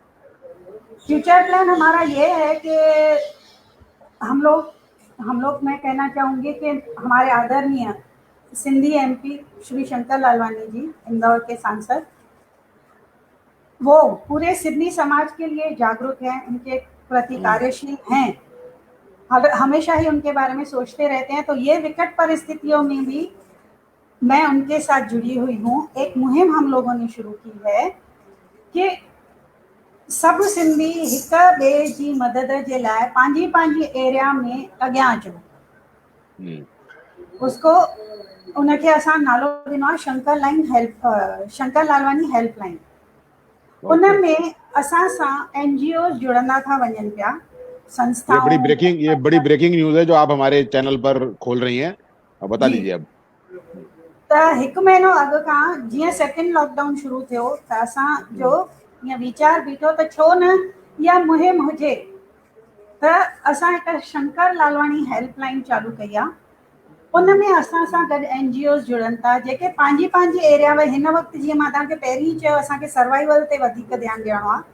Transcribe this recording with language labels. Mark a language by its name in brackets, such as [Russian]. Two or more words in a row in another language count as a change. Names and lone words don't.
[English] future plan [Hindi] हमारा ये है कि हम लोग मैं कहना चाहूंगी कि हमारे आदरणीय सिंधी एमपी श्री शंकर लालवानी जी, इंदौर के सांसद, वो पूरे सिंधी समाज के लिए जागरूक हैं, उनके प्रति हम्म। कार्यशील हैं, हमेशा ही उनके बारे में सोचते रहते हैं। तो ये विकट परिस्थितियों में भी मैं उनके साथ जुड़ी हुई हूँ। एक मुहिम हम लोगों ने शुरू की है कि [Sindhi] सब सिंधी हिक ॿिए जी मदद जे लाइ पंहिंजी पंहिंजी एरिया में अॻियां अचो। हम्म। उसको उनखे असां नालो ॾिनो आहे शंकर लालवानी हेल्पलाइन। ओके। उनमें असां सां एनजीओ जुड़ंदा था वञनि पिया, संस्थाऊं। [Hindi] ये बड़ी ब्रेकिंग न्यूज है जो आप हमारे चैनल पर खोल रही हैं, अब बता जी, दीजिए अब। [Sindhi] त हिकु महीनो अॻु खां जीअं [English] second lockdown [Sindhi] शुरू थियो, त असांजो ईअं वीचार बीठो त छो न इहा मुहिम हुजे, त असां हिकु शंकर लालवानी हेल्पलाइन चालू कई आहे। उन में असां सां गॾु एनजीओ जुड़नि था, जेके पंहिंजी पंहिंजी एरिया में हिन वक़्तु, जीअं मां तव्हांखे पहिरीं चयो, असांखे सर्वाइवल ते वधीक ध्यानु ॾियणो आहे।